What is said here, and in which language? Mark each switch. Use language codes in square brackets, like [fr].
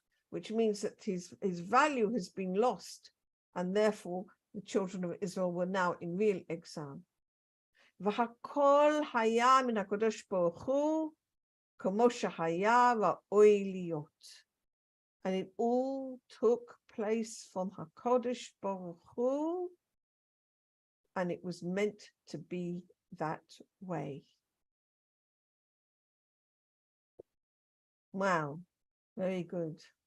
[en] Which means that his value has been lost, and therefore the children of Israel were now in real exile. [he] והכל היה מן הקדוש ברוך הוא כמו שהיה ראוי להיות. [en] And it all took place from HaKadosh Baruch Hu, and it was meant to be that way. Wow, very good.